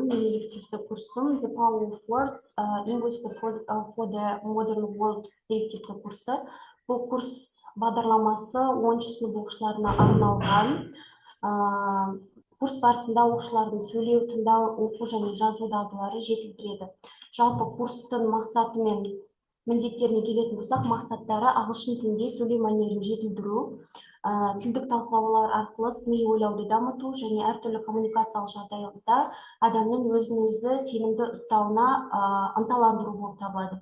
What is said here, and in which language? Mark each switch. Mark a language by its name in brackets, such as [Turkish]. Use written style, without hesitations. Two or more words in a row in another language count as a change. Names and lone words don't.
[Kazakh] Менің элективті курсым The Power of Words, English for the Modern World элективті курсы. Бұл курс бағдарламасы 10-шы сынып оқушыларына арналған. Курс барысында оқушылардың сөйлеу, тыңдау, оқу және жазу дағдылары жетілдіреді. Жалпы курстың мақсаты мен міндеттеріне келетін болсақ, мақсаттары ағылшын тілінде сөйлеу мәнерін жетілдіру, тілдік талқылаулар арқылы сыни ойлауды дамыту және әртүрлі коммуникациялық жағдайда адамның өзін-өзі сенімді ұстауына ынталандыру болып табылады.